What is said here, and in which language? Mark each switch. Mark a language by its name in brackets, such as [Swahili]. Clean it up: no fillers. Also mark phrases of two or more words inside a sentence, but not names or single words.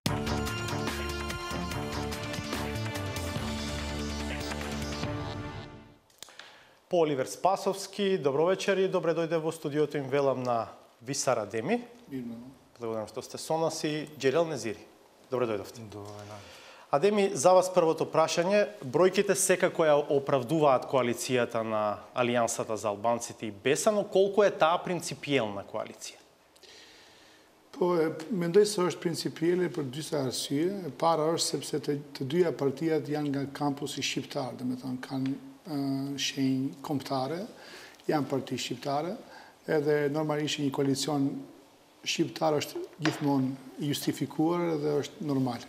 [Macedonian] По Оливер Спасовски, добро вечер и добре дојде во студиото, им велам на Висар Адеми. Благодарам што сте со нас, и Џерел Незири. Добре дојдовте. Адеми, за вас првото прашање. Бројките секако ја оправдуваат коалицијата на Алијансата за албанците и БЕСА, но колку е таа принципиелна коалиција? [Albanian] Po, mendoj se është principielle për disa arsye. E para është sepse të dyja partijat janë nga kampusi shqiptar, domethënë kanë shenjë kombëtare, janë parti shqiptare, edhe normalisht një koalicion shqiptar është gjithmonë justifikuar dhe është normal.